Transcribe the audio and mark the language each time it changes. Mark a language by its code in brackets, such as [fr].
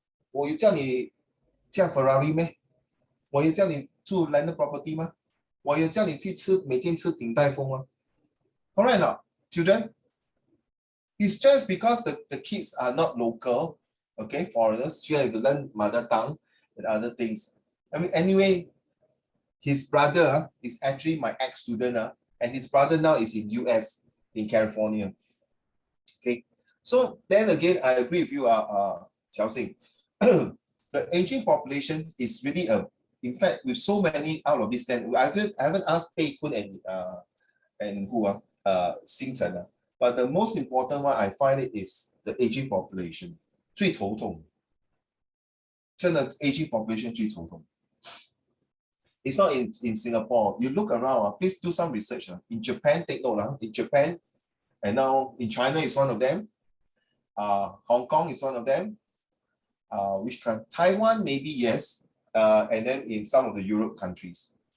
[zh] 我有叫你驾 Ferrari 咩？我有叫你住 landed property 吗？我有叫你去每天吃鼎泰丰吗？ [en] Correct not, children? It's just because the kids are not local, okay, foreigners. You have to learn mother tongue and other things. I mean, anyway, his brother is actually my ex-student, and his brother now is in US, in California. Okay, so then again, I agree with you, Xiao Xing. The aging population is really in fact, with so many out of these 10, I haven't asked Pei Kun and Xing Chen, but the most important one I find it is the aging population. [zh] 最头痛，真的 aging population 最头痛。 [en] It's not in Singapore. You look around, please do some research. In Japan, take note. In Japan, and now in China is one of them. Hong Kong is one of them. Which country? Taiwan, maybe yes. And then in some of the Europe countries.